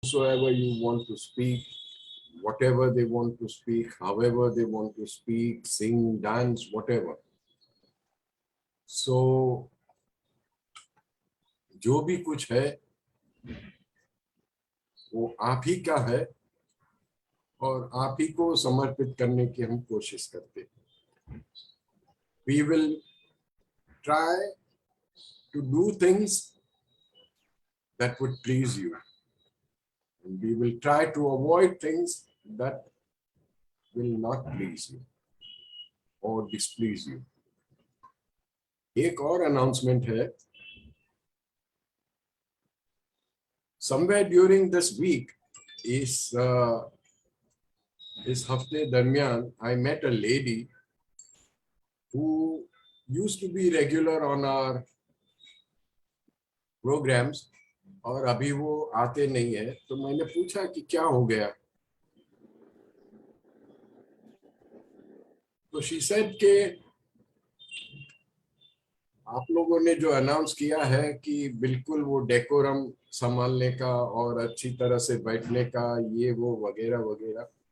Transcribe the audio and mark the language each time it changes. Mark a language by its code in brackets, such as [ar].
[en] whosoever you want to speak, whatever they want to speak, however they want to speak, sing, dance, whatever. [hi] So, जो भी कुछ है वो आप ही का है और आप ही को समर्पित करने की हम कोशिश करते हैं. [en] We will try to do things that would please you. And we will try to avoid things that will not please you or displease you. [hi] एक और announcement है. [en] Somewhere during this week [hi] इस हफ्ते दरमियान [en] I met a lady who used to be regular on our programs [hi] और अभी वो आते नहीं है. तो मैंने पूछा कि क्या हो गया. तो [en] she said [hi] कि आप लोगों ने जो अनाउंस किया है कि बिल्कुल वो डेकोरम संभालने का और अच्छी तरह से बैठने का ये वो वगैरह वगैरह.